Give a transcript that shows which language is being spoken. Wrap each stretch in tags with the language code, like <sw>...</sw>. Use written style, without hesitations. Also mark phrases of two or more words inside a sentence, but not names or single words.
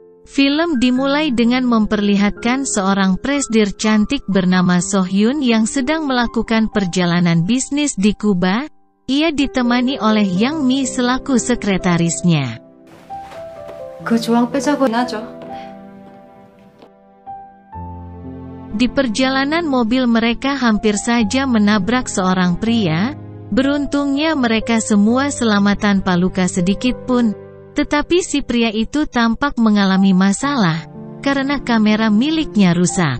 <id>Film dimulai dengan memperlihatkan seorang presidir cantik bernama So-hyun yang sedang melakukan perjalanan bisnis di Kuba. Ia ditemani oleh Yang Mi selaku sekretarisnya.</id> <ko>그 조항 빼자고 하죠.</ko> <id>Di perjalanan mobil mereka hampir saja menabrak seorang pria. Beruntungnya mereka semua selamat tanpa luka sedikit pun. Tetapi si pria itu tampak mengalami masalah, karena kamera miliknya rusak.</id>